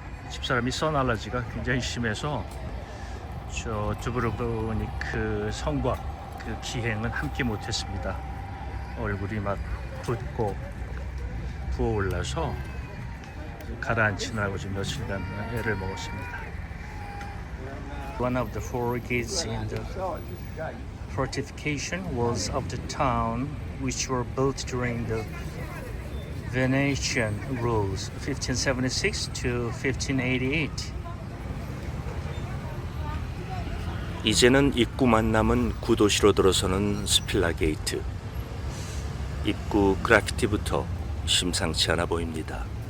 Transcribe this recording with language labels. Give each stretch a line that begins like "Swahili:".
Korean: 집사람이 선 알러지가 굉장히 심해서 저 두브로브니크 성곽 그 기행은 함께 못했습니다. 얼굴이 막 붓고 부어올라서 가라앉히느라고 지금 며칠간 애를 먹었습니다.
English: One of the four gates in the fortification walls of the town, which were built during the Venetian rules, 1576 to 1588.
Korean: 이제는 입구만 남은 구도시로 들어서는 스필라 게이트. 입구 그래피티부터 심상치 않아 보입니다.